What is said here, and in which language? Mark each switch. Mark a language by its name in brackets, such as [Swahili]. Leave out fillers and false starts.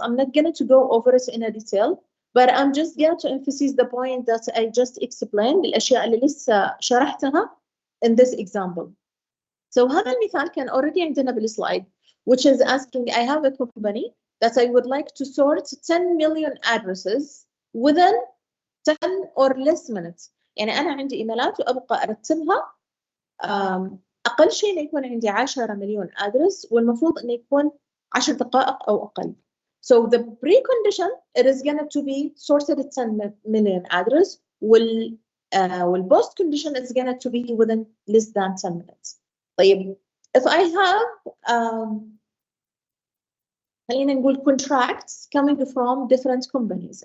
[English] I'm not going to go over it in a detail, but I'm just going to emphasize the point that I just explained, [Arabic] الأشياء اللي لسه شرحتها [English] in this example. So [Arabic] هذا المثال كان [English] already عندنا بالslide, which is asking, I have a company that I would like to sort 10 million addresses within 10 or less minutes. [Arabic] يعني أنا عندي إيميلات وأبقى أرتبها أقل شيء إنه يكون عندي 10 مليون أدرس, والمفروض إنه يكون 10 دقائق أو أقل. [English] So the precondition, it is going to be sorted at 10 million address. والpost condition is going to be within less than 10 minutes. طيب if I have [Arabic] خلينا نقول [English] contracts coming from different companies.